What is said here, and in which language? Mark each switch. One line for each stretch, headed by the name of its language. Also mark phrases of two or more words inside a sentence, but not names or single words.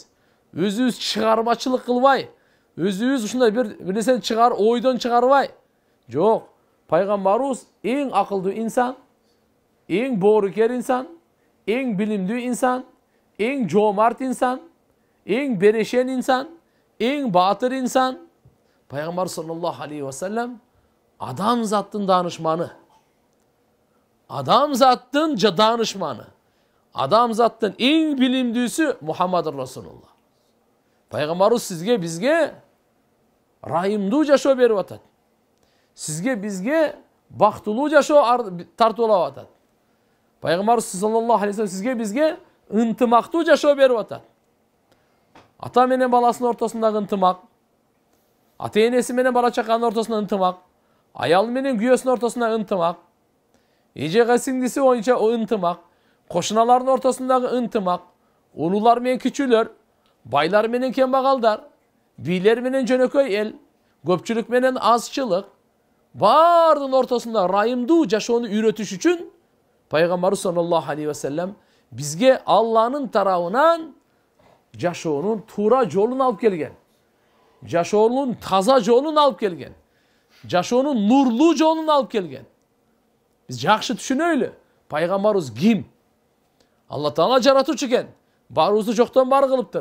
Kyrgyz: Өзүбүз чыгармачылык кылбай, өзүбүз ушундай бир нерсени ойдон чыгарбай. Жок, пайгамбарыбыз эң акылдуу инсан, эң боорукер инсан, эң билимдүү инсан, эң жоомарт инсан, эң берешен инсан, эң баатыр инсан. Пайгамбар
Arabic: صلى الله عليه وسلم
Kyrgyz: адамзаттын данышманы. Адамзаттын данышманы. Адамзаттын эң билимдүүсү Мухаммад Расулуллах. Пайгамбарыбыз сизге, бизге райымдуу жашоо берип атат. Сизге, бизге бактылуу жашоо тартуулап атат. Пайгамбарыбыз
Arabic: صلى الله عليه وسلم
Kyrgyz: сизге, бизге ынтымактуу жашоо берип атат. Ата менен баласынын ортосундагы ынтымак, ата энеси менен бала чаканын ортосунда ынтымак, аял менен күйөөсүнүн ортосунда ынтымак, эжеге сиңдиси боюнча ынтымак, кошуналардын ортосундагы ынтымак, улуулар менен кичүүлөр, байлар менен кембагалдар, бийлер менен жөнөкөй эл, көпчүлүк менен азчылык, бардын ортосунда райымдуу жашоону үйрөтүш үчүн пайгамбарыбыз
Arabic: صلى الله عليه وسلم
Kyrgyz: бизге Алланын тарабынан жашоонун туура жолун алып келген. Жашоонун таза жолун алып келген. Жашоонун нурлуу жолун алып келген. Биз жакшы түшүнөйлү. Пайгамбарыбыз ким? Алла Таала жаратуучу экен. Баарыбызды жоктон бар кылыптыр.